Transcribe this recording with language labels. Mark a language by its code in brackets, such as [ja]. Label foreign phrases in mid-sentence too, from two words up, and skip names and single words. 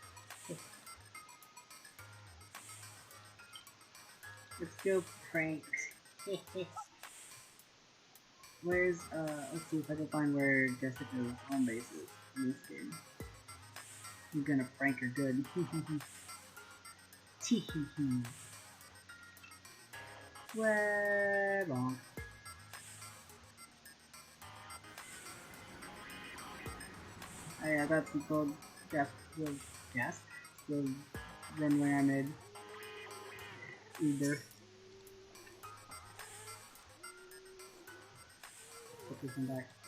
[en] Let's go prank. Where's, let's see if I can find where Jessica's home base is in this game. I'm gonna prank her good. Tee-hee-hee. Way bonk. Oh yeah, that's the gold gas, the runway I made. Uber. Put this one back.